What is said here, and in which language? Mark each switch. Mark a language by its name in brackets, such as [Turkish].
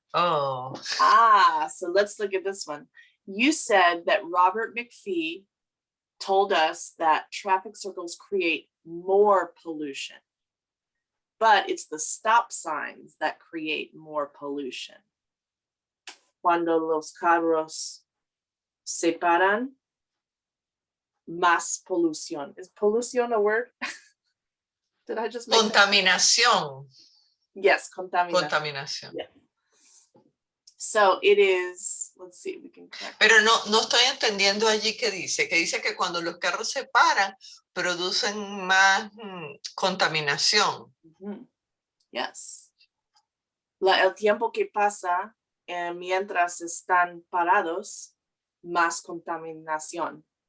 [English] Oh. So let's look at this one. You said that Robert McPhee told us that traffic circles create more pollution, but it's the stop signs that create more pollution. [Spanish] Cuando los carros se paran, más polución. [English] Is pollución a word? Did I just make [Spanish] Contaminación. Yes, contaminación. Contaminación. [English] Yeah. So it is, let's see if we can correct. [Spanish] Pero no estoy entendiendo allí qué dice. Que dice que cuando los carros se paran, producen más contaminación. [English] Yes. [Spanish] El tiempo que pasa mientras están parados, más contaminación.